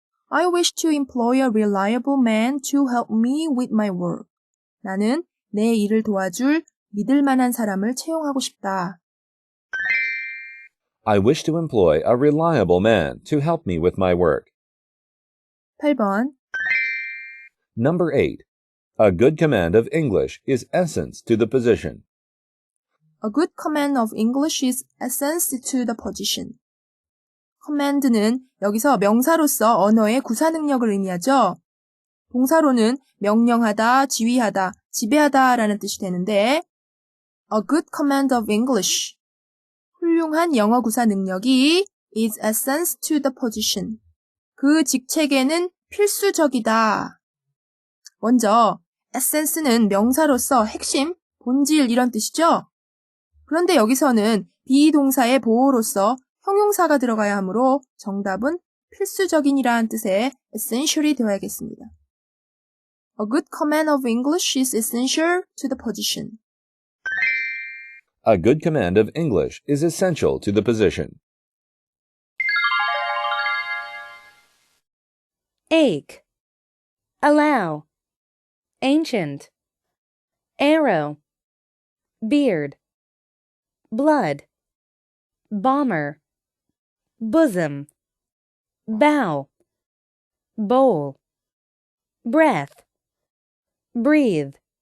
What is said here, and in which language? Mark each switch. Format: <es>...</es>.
<en>I wish to employ a reliable man to help me with my work.</en> <ko>나는 내 일을 도와줄 믿을만한 사람을 채용하고 싶다.</ko> <en>I wish to employ a reliable man to help me with my work.</en> <ko>8번.</ko> <en>Number 8. A good command of English is essence to the position. A good command of English is essence to the position.</en> <ko>command는 여기서 명사로서 언어의 구사 능력을 의미하죠. 동사로는 명령하다, 지휘하다, 지배하다 라는 뜻이 되는데</ko> <en>A good command of English.</en> <ko>훌륭한 영어 구사 능력이</ko> <en>is essence to the position.</en> <ko>그 직책에는 필수적이다. 먼저 essence는 명사로서 핵심, 본질 이런 뜻이죠. 그런데 여기서는 비동사의 보호로서 형용사가 들어가야 하므로 정답은 필수적인이라는 뜻의 essential이 되어야겠습니다.</ko> <en>A good command of English is essential to the position. A good command of English is essential to the position. Ache, allow, ancient, arrow, beard, blood, bomber, bosom, bow, bowl, breath, breathe,</en>